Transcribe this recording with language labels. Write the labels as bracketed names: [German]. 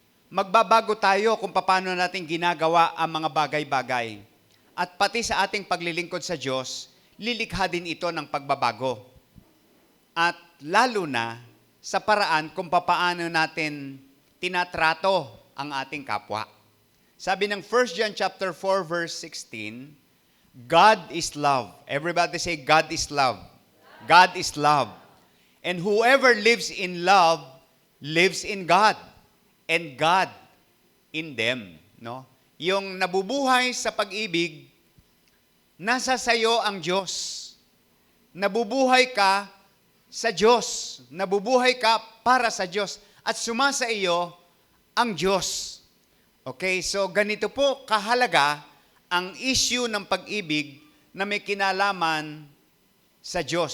[Filipino] Magbabago tayo kung paano natin ginagawa ang mga bagay-bagay. At pati sa ating paglilingkod sa Diyos, lilikha din ito ng pagbabago. At lalo na sa paraan kung paano natin tinatrato ang ating kapwa. Sabi ng [English] 1 John chapter 4 verse 16, God is love. Everybody say God is love. God is love. And whoever lives in love lives in God and God in them, no? [Filipino] Yung nabubuhay sa pag-ibig, nasa sayo ang Diyos. Nabubuhay ka sa Diyos. Nabubuhay ka para sa Diyos. At sumasa iyo ang Diyos. Okay, so ganito po kahalaga ang issue ng pag-ibig na may kinalaman sa Diyos.